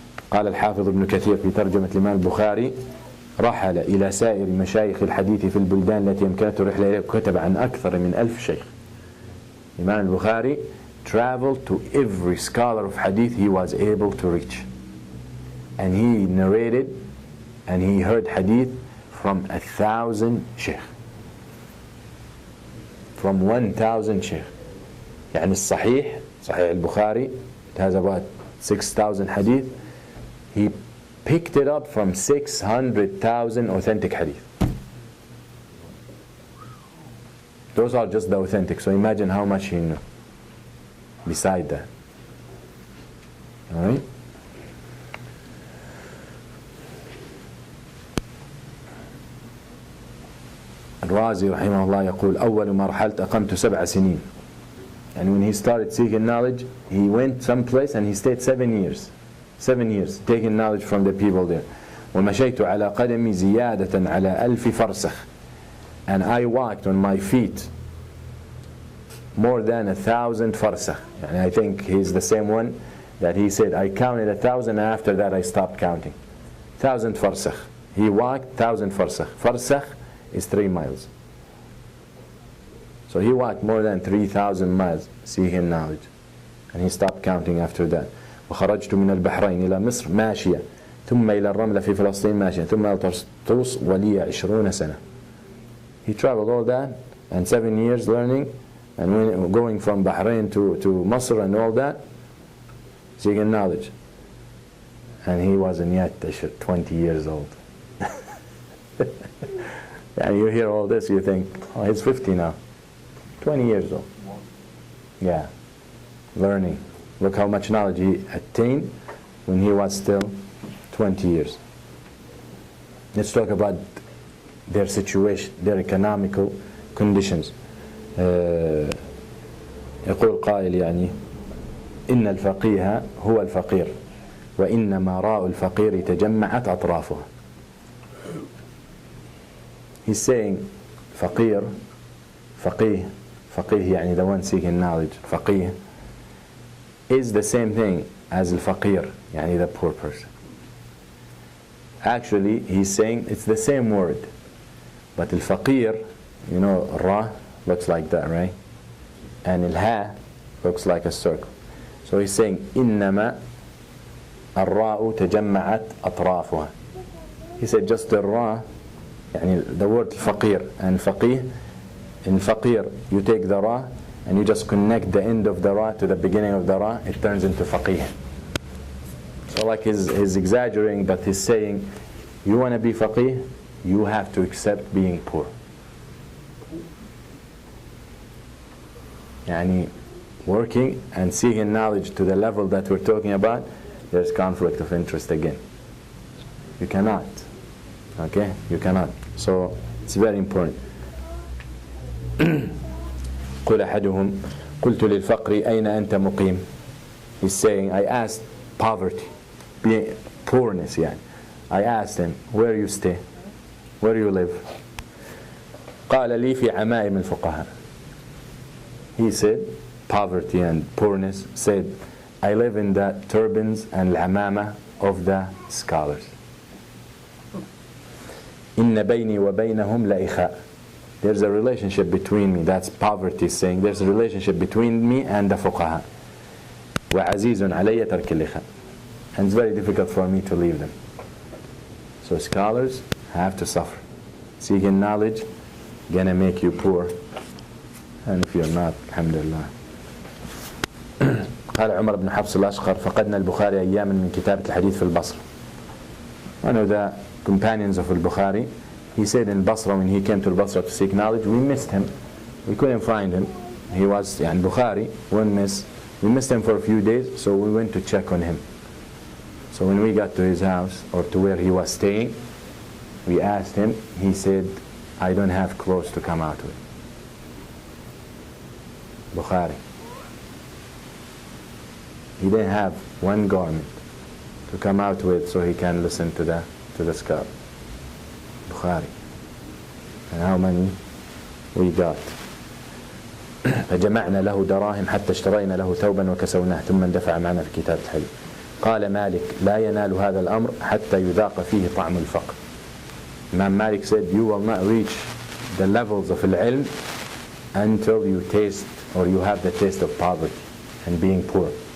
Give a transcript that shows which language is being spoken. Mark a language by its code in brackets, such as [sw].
[ar] قال الحافظ ابن كثير في ترجمة الإمام البخاري رحل إلى سائر مشايخ الحديث في البلدان التي يمكنته الرحلة إليها وكتب عن أكثر من 1000 شيخ. [en] Imam al-Bukhari traveled to every scholar of hadith he was able to reach, and he narrated and he heard hadith from 1,000 sheikh, from 1,000 sheikh. [ar] يعني الصحيح صحيح البخاري, [en] it has about 6,000 hadith. He picked it up from 600,000 authentic hadith. Those are just the authentic, so imagine how much he knew beside that. Alright? [ar] الرازي رحمه الله يقول أول ما رحلت أقمت 7 سنين. [en] And when he started seeking knowledge, he went someplace and he stayed 7 years. 7 years taking knowledge from the people there. [ar] ومشيت على قدمي زيادة على 1000 فرسخ. [en] And I walked on my feet more than 1,000 farsakh. And I think he's the same one that he said, I counted 1,000 and after that I stopped counting. 1,000 farsakh. He walked 1,000 farsakh. Farsakh is 3 miles. So he walked more than 3,000 miles seeking knowledge. And he stopped counting after that. [ar] وخرجت من البحرين إلى مصر ماشية ثم إلى الرملة في فلسطين ماشية ثم إلى طرطوس ولي 20 سنة. [en] He traveled all that and 7 years learning, and when going from Bahrain to Masr and all that, seeking knowledge. And he wasn't yet 20 years old. And you hear all this, you think, oh, he's 50 now. 20 years old. Yeah, learning. Look how much knowledge he attained when he was still 20 years. Let's talk about their situation, their economical conditions. [ar] يقول قائل يعني إن الفقيه هو الفقير وإنما راء الفقير تجمعت أطرافها. [en] He's saying faqir, faqih يعني the one seeking knowledge, faqih is the same thing as al-faqir, يعني the poor person. Actually, he's saying it's the same word, but al-faqir, you know, ra looks like that, right? And al-ha looks like a circle. So he's saying [ar] إنما الراء تجمعت أطرافها. [en] He said just the ra, يعني the word faqir and faqih. In faqir, you take the ra and you just connect the end of the ra to the beginning of the ra, it turns into faqih. So like he's exaggerating, but he's saying, you want to be faqih, you have to accept being poor. Yani working and seeking knowledge to the level that we're talking about, there's conflict of interest again. You cannot. Okay? You cannot. So it's very important. [ar] قل أحدهم قلت للفقر أين أنت مقيم. [en] He's saying, I asked poverty, poorness يعني. I asked him, where you stay? Where you live? [ar] قال لي في عمائم الفقهاء. [en] He said, poverty and poorness, said, I live in the turbans and العمامة of the scholars. [ar] إن بيني وبينهم لإخاء. [en] There's a relationship between me. That's poverty saying there's a relationship between me and the fuqaha. [ar] وعزيز علي ترك الإخاء. [en] And it's very difficult for me to leave them. So scholars have to suffer. Seeking knowledge gonna make you poor. And if you're not, alhamdulillah. [ar] قال عمر بن حفص الأشقر فقدنا البخاري أياما من كتابة الحديث في البصرة. [en] One of the companions of al-Bukhari, he said in Basra, when he came to Basra to seek knowledge, we missed him. We couldn't find him. He was in Bukhari. We missed him for a few days, so we went to check on him. So when we got to his house, or to where he was staying, we asked him. He said, I don't have clothes to come out with. Bukhari. He didn't have one garment to come out with so he can listen to the scholar. Bukhari. And how many we got? [ar] فجمعنا له دراهم حتى اشترينا له ثوبا وكسوناه ثم اندفع معنا في كتاب الحديث. قال مالك لا ينال هذا الأمر حتى يذاق فيه طعم الفقر. [en] Imam Malik said, you will not reach the levels of al-ilm until you taste or you have the taste of poverty and being poor.